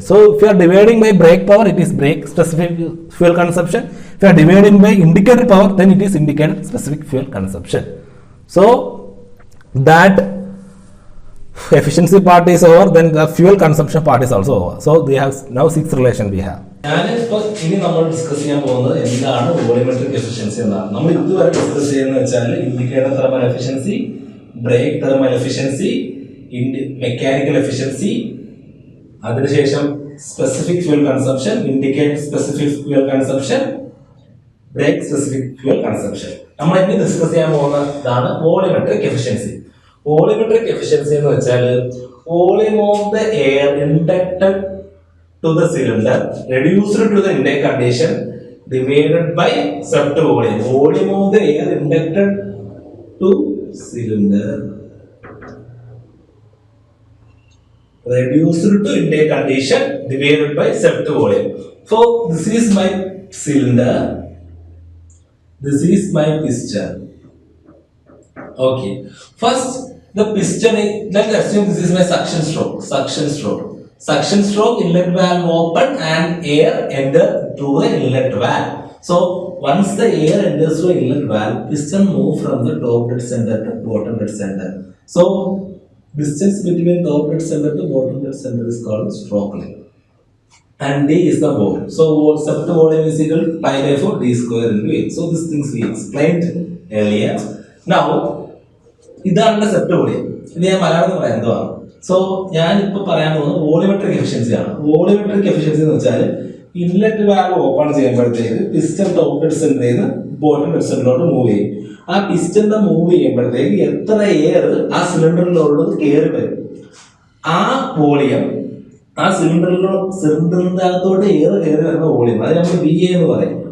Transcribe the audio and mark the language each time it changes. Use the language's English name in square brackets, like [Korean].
[English] So if you are dividing by brake power, it is brake specific fuel consumption. If you are dividing by indicator power, then it is indicator specific fuel consumption. So that efficiency part is over, then the fuel consumption part is also over. So we have now six relation we have. [Malayalam] ഞാനിപ്പോൾ ഇനി നമ്മൾ discuss ചെയ്യാൻ പോകുന്നത് എന്താണ് volumetric efficiency എന്നാണ്. നമ്മൾ ഇതുവരെ discuss ചെയ്യുന്നത് വെച്ചാൽ indicator thermal efficiency, break thermal efficiency, mechanical efficiency, അതിനുശേഷം specific fuel consumption, indicator specific fuel consumption, break specific fuel consumption. നമ്മൾ ഇനി ഡിസ്കസ് ചെയ്യാൻ പോകുന്നതാണ് വോളിമെട്രിക് എഫിഷ്യൻസി. [English] volumetric efficiency [Malayalam] എന്ന് വെച്ചാൽ [English] Volume of the air inducted to the cylinder reduced to the intake condition divided by swept volume. Volume of the air inducted to cylinder reduced to intake condition divided by swept volume. So this is my cylinder, this is my piston. Okay, first the piston is, let's assume this is my suction stroke. Suction stroke, inlet valve open and air enter through the inlet valve. So once the air enters through inlet valve, piston move from the top dead center to bottom dead center. So distance between top dead center to bottom dead center is called stroke length. And D is the volume. So swept volume is equal to pi by 4 D square into A. So these things we explained earlier. [Malayalam] Now ഇതാണ് Sept volume. ഇത് ഞാൻ മലയാളം പറയാൻ എന്തുവാണ്. So ഞാൻ ഇപ്പൊ പറയാൻ പോകുന്നത് volumetric efficiency ആണ്. വോളിമെട്രിക് എഫിഷ്യൻസി എന്ന് വെച്ചാൽ ഇൻലെറ്റ് വാൽവ് ഓപ്പൺ ചെയ്യുമ്പോഴത്തേക്ക് പിസ്റ്റൺ ടോപ്പ് ഡെഡ് സെന്ററിൽ നിന്ന് ബോട്ടം ഡെഡ് സെന്ററിലോട്ട് മൂവ് ചെയ്യും. ആ പിസ്റ്റന്റെ മൂവ് ചെയ്യുമ്പോഴത്തേക്ക് എത്ര എയർ ആ സിലിണ്ടറിലുള്ളത് കയറി വരും, ആ വോളിയം ആ സിലിണ്ടറിന്റെ അകത്തോട്ട് എയർ കയറി വരുന്ന വോളിയം, അത് നമ്മൾ VA എന്ന് പറയും.